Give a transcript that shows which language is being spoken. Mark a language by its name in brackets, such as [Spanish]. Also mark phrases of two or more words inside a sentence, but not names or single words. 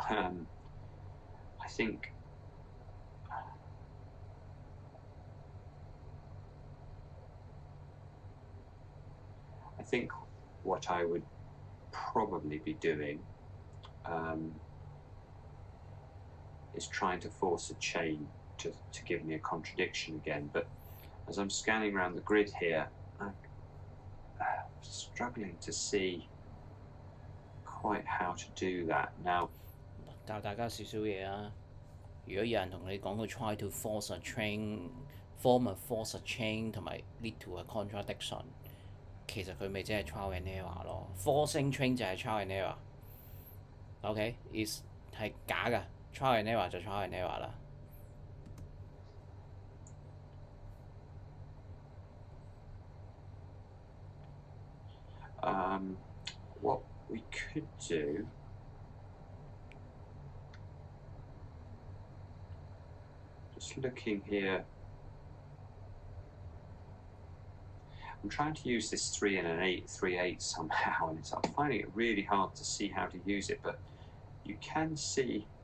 [English] I think what I would probably be doing is trying to force a chain to give me a contradiction again. But as I'm scanning around the grid here, I'm struggling to see quite how to do that now. [Cantonese] 教大家少少嘢啊！如果有人同你講佢 [English] try to force a chain, form a force a chain [Cantonese] 同埋 [English] lead to a contradiction， [Cantonese] 其實佢咪即係 [English] trial and error [Cantonese] 咯。 [English] Forcing chain [Cantonese] 就係 [English] trial and error。 [Cantonese] OK，is 係假㗎 ， [English] trial and error [Cantonese] 就 [English] trial and error [Cantonese] 啦。 [English] What we could do just looking here, I'm trying to use this 3 and an 8, 3, 8 somehow, and I'm finding it really hard to see how to use it, but you can see